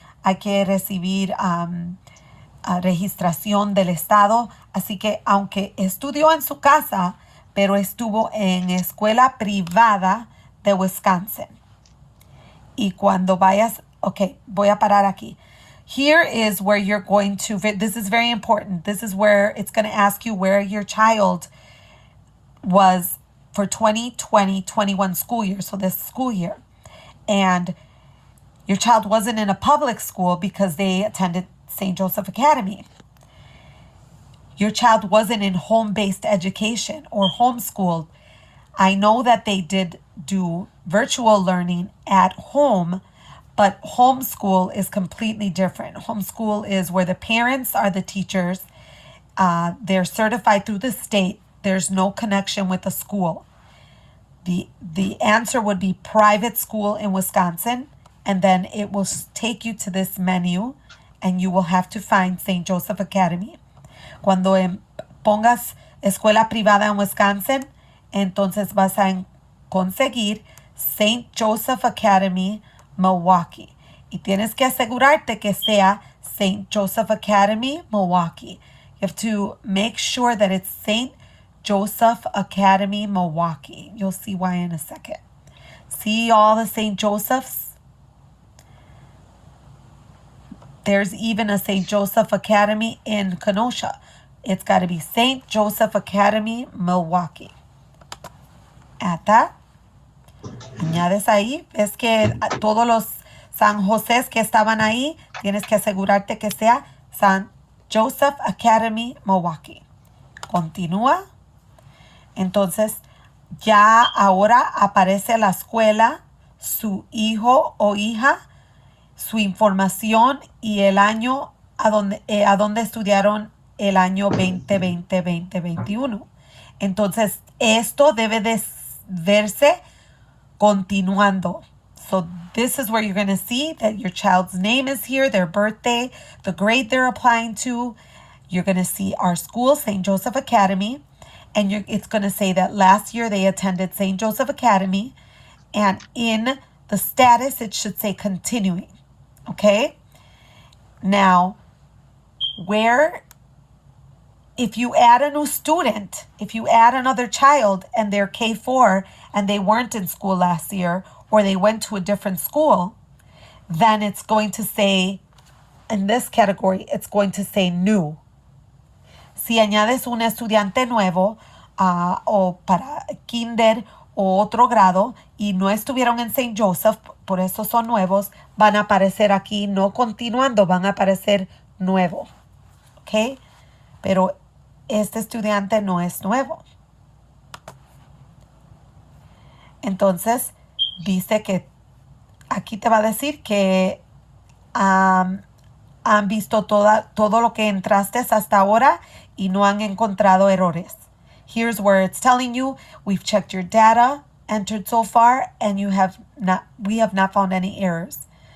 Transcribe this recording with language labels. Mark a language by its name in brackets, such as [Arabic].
[Spanish] Hay que recibir registración del estado. Así que aunque estudió en su casa, pero estuvo en escuela privada de Wisconsin. Y cuando vayas, voy a parar aquí. [English] Here is where you're going to, this is very important. This is where it's going to ask you where your child was for 2020-21 school year, so this school year. And your child wasn't in a public school because they attended St. Joseph Academy. Your child wasn't in home-based education or homeschooled. I know that they did do virtual learning at home, but homeschool is completely different. Homeschool is where the parents are the teachers. They're certified through the state. There's no connection with the school. The answer would be private school in Wisconsin, and then it will take you to this menu, and you will have to find St. Joseph Academy. [Spanish] Cuando pongas escuela privada en Wisconsin, entonces vas a conseguir St. Joseph Academy, Milwaukee. Y tienes que asegurarte que sea St. [English] Joseph Academy, Milwaukee. You have to make sure that it's St. Joseph Academy, Milwaukee. You'll see why in a second. See all the St. Josephs? There's even a St. Joseph Academy in Kenosha. It's got to be St. Joseph Academy, Milwaukee. Add that. [Spanish] Añades ahí. Es que todos los San José que estaban ahí, tienes que asegurarte que sea St. Joseph Academy, Milwaukee. Continúa. Entonces, ya ahora aparece la escuela, su hijo o hija, su información y el año a donde estudiaron el año 2020-2021. Entonces, esto debe de verse continuando. [English] So this is where you're going to see that your child's name is here, their birthday, the grade they're applying to, you're going to see our school, St. Joseph Academy, and it's going to say that last year they attended St. Joseph Academy, and in the status it should say continuing. Okay? Now, if you add a new student, if you add another child and they're K4 and they weren't in school last year or they went to a different school, then it's going to say, in this category, it's going to say new. [Spanish] Si añades un estudiante nuevo o para kinder o otro grado y no estuvieron en St. Joseph, por eso son nuevos, van a aparecer aquí no continuando, van a aparecer nuevo. ¿Ok? Pero este estudiante no es nuevo. Entonces, dice que aquí te va a decir que han visto todo lo que entraste hasta ahora y no han encontrado errores. [English] Here's where it's telling you, we've checked your data entered so far and we have not found any errors.